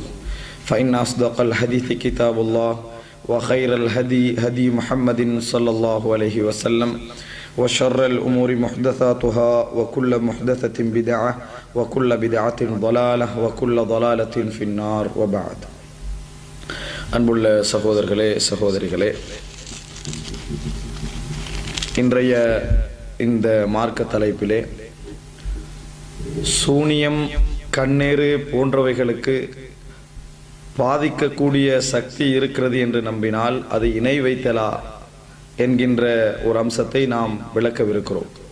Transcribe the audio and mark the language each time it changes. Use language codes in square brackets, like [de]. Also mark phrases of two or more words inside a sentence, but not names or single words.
[ar] فإن أصدق الحديث كتاب الله وخير الهدي هدي محمد صلى الله عليه وسلم وشر الأمور محدثاتها وكل محدثة بدعة وكل بدعة ضلالة وكل ضلالة في النار وبعد. [ta] அன்புள்ள சகோதரர்களே சகோதரிகளே, இன்றைய இந்த மார்க்க தலைப்பிலே சூனியம், கண்ணேறு போன்றவைகளுக்கு பாதிக்கக்கூடிய சக்தி இருக்கிறது என்று நம்பினால் அது இணை வைத்தலா என்கின்ற ஒரு அம்சத்தை நாம் விளக்கவிருக்கிறோம்.